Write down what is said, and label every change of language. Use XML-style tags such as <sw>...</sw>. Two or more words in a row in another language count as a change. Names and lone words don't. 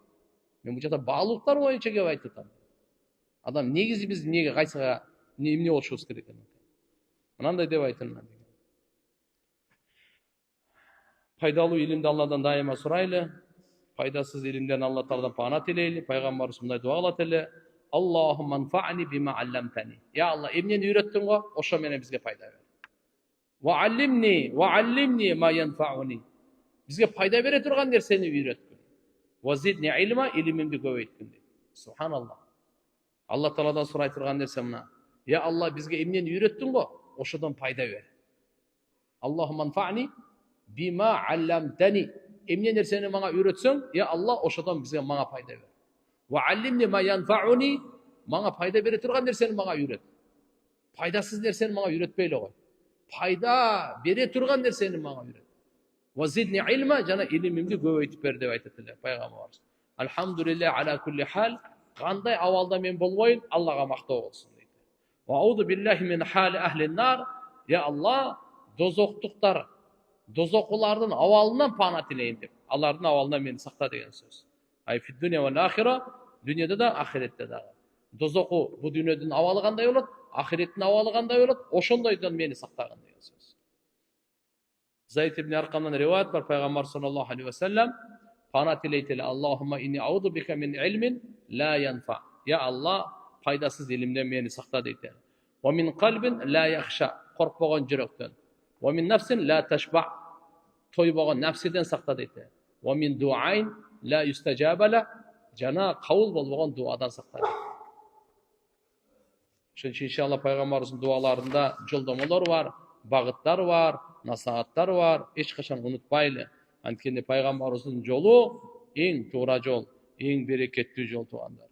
<ky>Мен бул жерде баалуулуктар боюнча кеп айтып атам. Адам негизи биз эмнеге кайсыга эмне болушубуз керек экен? Мынандай деп айтылат. Пайдалуу илимди Алладан дайыма сурайлы. Пайдасыз илимден Алла Тааладан пана тилейли. Пайгамбарыбыз мындай дуа кылат эле:</ky> <ar>اللهم انفعني بما علمتني. يا الله,</ar> <ky>эмнени үйрөттүң го, ошо менен бизге пайда бер.</ky> <ar>وعلمني ما ينفعني.</ar> <ky>Бизге пайда бере турган нерсени үйрөткүн.</ky> <ar>وزدني علما,</ar> <ky>илимимди көбөйткүн.</ky> <ar>Субханаллах.</ar> <ky>Алла Тааладан сурай турган нерсе мына.</ky> <ar>يا الله,</ar> <ky>бизге эмнени үйрөттүң го, ошодон пайда бер.</ky> <ar>اللهم انفعني بما علمتني.</ar> <ky>Эмне нерсени мага үйрөтсөң,</ky> <ar>يا الله,</ar> <ky>ошодон бизге мага пайда бер.</ky> <ar>وعلمني ما ينفعني.</ar> <ky>Мага пайда бере турган нерсени мага үйрөт. Пайдасыз нерсени мага үйрөтпөй эле кой. Пайда бере турган нерсени мага үйрөт.</ky> <ar>وزدني علما,</ar> <ky>жана илимимди көбөйтүп бер деп айтат эле пайгамбарыбыз.</ky> <ar>الحمد لله على كل حال.</ar> <ky>Кандай абалда мен болбойн, Аллага мактоо болсун дейт.</ky> <ar>وأعوذ بالله من حال أهل النار. يا الله,</ar> <ky>дозоктуктар, дозокулардын абалынан пана тилейин деп. Алардын абалынан мени сакта деген сөз.</ky> <ar>أي في الدنيا والآخرة,</ar> <ky>дүйнөдө да, ахиретте да. Дозоку бу дүйнөдүн абалы кандай болот, ахиреттин абалы кандай болот, ошондойдон мени сактаган деген сөз. Зайд ибн Аркамдан риваят бар, пайгамбар</ky> <ar>صلى الله عليه وسلم</ar> <ky>пана тилейт эле:</ky> <ar>اللهم إني أعوذ بك من علم لا ينفع. يا الله,</ar> <ky>пайдасыз илимден мени сакта дейт.</ky> <ar>ومن قلب لا يخشع,</ar> <ky>коркпогон жүрөктөн.</ky> <ar>ومن نفس لا تشبع,</ar> <ky>тойбогон нафсиден сакта дейт.</ky> <ar>ومن دعاء لا يستجاب,</ar> <ky>жана кабыл болбогон дуадан сакта дейт. Ошон үчүн иншалла пайгамбарыбыздын дуаларында жолдомолор бар, багыттар бар, насааттар бар. Эч качан унутпайлы. Анткени пайгамбарыбыздын жолу эң туура жол, эң берекеттүү жол туугандар.</ky>